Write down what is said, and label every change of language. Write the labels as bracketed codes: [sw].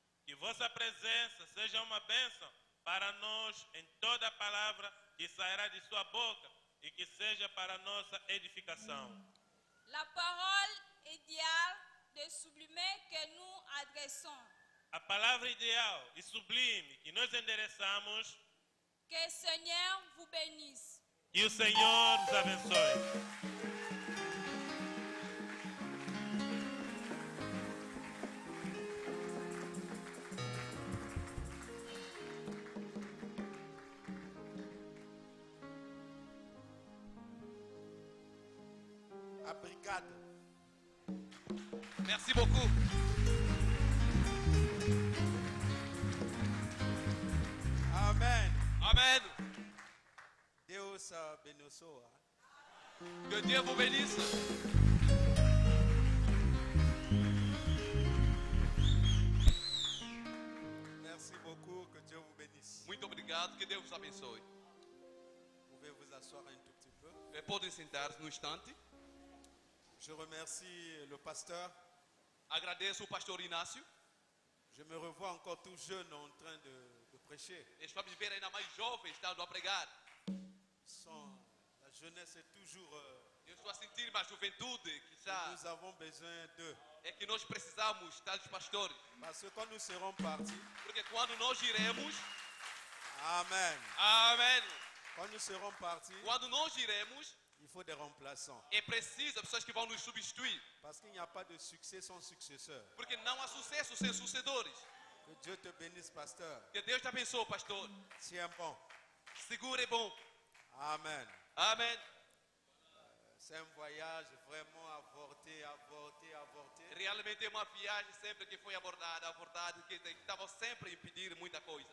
[pt] Que vossa presença seja uma bênção para nós em toda a palavra que sairá de sua boca e que seja para nossa edificação. [fr] La parole idéale de sublime que nous adressons. [pt] A palavra ideal e sublime que nós endereçamos, [fr] Que le Seigneur vous bénisse. [pt] que o Senhor nos abençoe. A brigade. [fr] Merci beaucoup. Amen. [pt] Amen. Deus abençoe. [fr] Que Dieu vous bénisse. Merci beaucoup, que Dieu vous bénisse. [pt] Muito obrigado, que Deus vos abençoe. [fr] Vous pouvez vous asseoir un tout petit peu. [pt] Podem sentar-se no instante. [fr] Je remercie le pasteur. [pt] Agradeço o pastor Inácio. [fr] Je me revois encore tout jeune en train de prêcher. [pt] Estou a me ver ainda mais jovem, estando a pregar. [fr] La jeunesse est toujours... [pt] Eu estou a sentir uma juventude que está, [fr] nous avons besoin d'eux. [pt] é que nós precisamos, tais pastores. [fr] Parce que quand nous serons partis, [pt] Porque quando nós iremos, [fr] Amen. [pt] amém. [fr] Quand nous serons partis, [pt] Quando nós iremos, [fr] il faut des remplaçants. [pt] é preciso pessoas que vão nos substituir. [fr] Parce qu'il n'y a pas de succès sans successeur. [pt] Porque não há sucesso sem sucedores. [fr] Que Dieu te bénisse, pasteur. [pt] Que Deus te abençoe, pastor. [fr] Tiens bon. [pt] Seguro é bom. [fr] Amen. [pt] Amém. [fr] C'est un voyage vraiment avorté. [pt] Realmente é uma viagem sempre que foi abordada, que estavam sempre a impedir muita coisa.